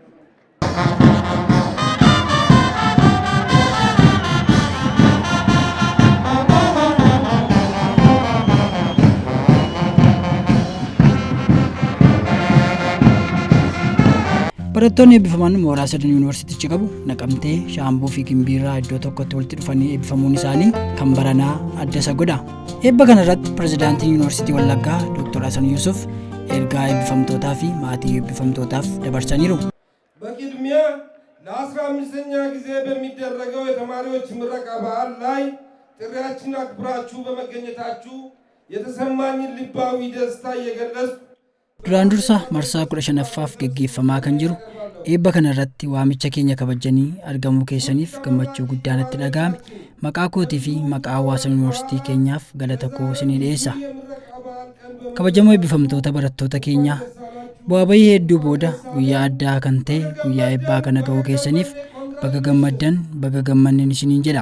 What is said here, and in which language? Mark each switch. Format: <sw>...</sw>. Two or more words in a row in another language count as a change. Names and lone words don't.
<om>Barattoonni eebbifaman mooraa sadan yuunivarsiitichi qabu Naqamtee, Shaambuu fi Gimbiirraa iddoo tokkotti walitti dhufanii eebbifamuun isaanii kan baranaa adda isa godha. Eebba kana irratti pirezidaantiin yuunivarsiitii Wallaggaa Dr. Hasan Yusuf ergaa eebbifamtootaa fi maatii eebbifamtootaaf dabarsaniiru.</om> <am>በቅድሚያ ለ15ኛ ጊዜ በሚደረገው የተማሪዎች ምረቃ በዓል ላይ ጥሪያችንን አክብራችሁ በመገኘታችሁ የተሰማኝን ልባዊ ደስታ እየገለጽኩ</am> <om>Duraan dursa marsaa 15ffaaf gaggeeffamaa kan jiru eebba kana irratti waamicha keenya kabajanii argamuu keessaniif gammachuu guddaan itti dhaga'ame maqaa kootii fi maqaa hawaasa yuunivarsiitii keenyaaf galata koo isinii dhiyeessa. Kabajamoo eebbifamtoota barattoota keenyaa bu'aa bahii hedduu booda guyyaa addaa kan ta'e guyyaa eebbaa kana ga'uu keessaniif baga gammaddan baga gammannen isiniin jedha.</om>